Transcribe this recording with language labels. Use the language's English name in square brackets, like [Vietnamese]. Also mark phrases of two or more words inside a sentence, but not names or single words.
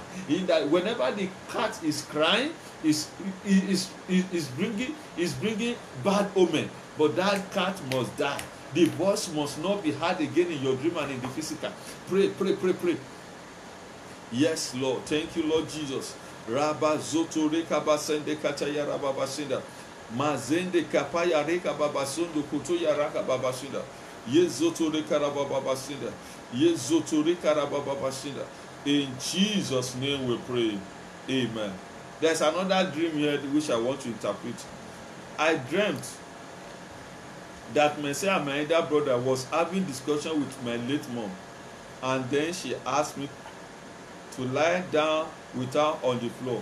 [English] In that, whenever the cat is crying, is bringing bad omen. But that cat must die. The voice must not be heard again in your dream and in the physical. Pray, pray, pray, pray. Yes, Lord. Thank you, Lord Jesus. Rabba zoto reka basende kataya rabba basinda. Mazende kapaya reka babasundu kuto yaraka babasinda. Ye zoto reka rabba babasinda. Ye zoto reka rabba babasinda. In Jesus' name we pray. Amen. There's another dream here which I want to interpret. I dreamt that Messiah, my elder brother, was having discussion with my late mom, and then she asked me to lie down with her on the floor.